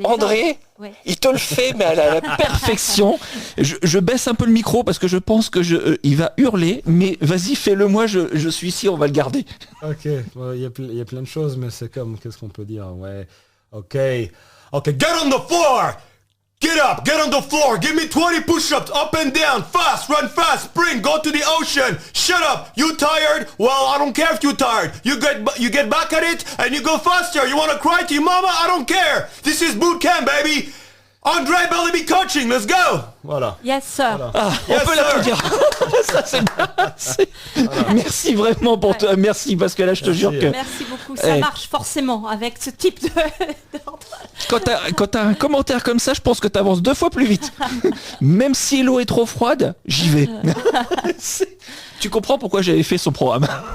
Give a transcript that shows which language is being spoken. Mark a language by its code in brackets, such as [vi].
[fr] André, ouais. Il te le fait, mais à la perfection. Je baisse un peu le micro parce que je pense que il va hurler, mais vas-y, fais-le moi, je suis ici, on va le garder. Ok, il y a plein de choses, mais c'est comme, qu'est-ce qu'on peut dire? Ouais, ok, [en] get on the floor! Get up, get on the floor, give me 20 push-ups, up and down, fast, run fast, sprint, go to the ocean. Shut up, you tired? Well, I don't care if you're tired. You get back at it and you go faster. You wanna cry to your mama? I don't care. This is boot camp, baby. André Bellamy coaching, let's go. [fr] Voilà. [en] Yes, sir. [fr] Voilà. Ah, on peut l'applaudir. Ça, c'est bien. Merci vraiment pour toi. Merci, parce que là, je te jure que Merci beaucoup. Ça marche forcément avec ce type de... quand t'as un commentaire comme ça, je pense que t'avances 2 fois plus vite. Même si l'eau est trop froide, j'y vais. Tu comprends pourquoi j'avais fait son programme.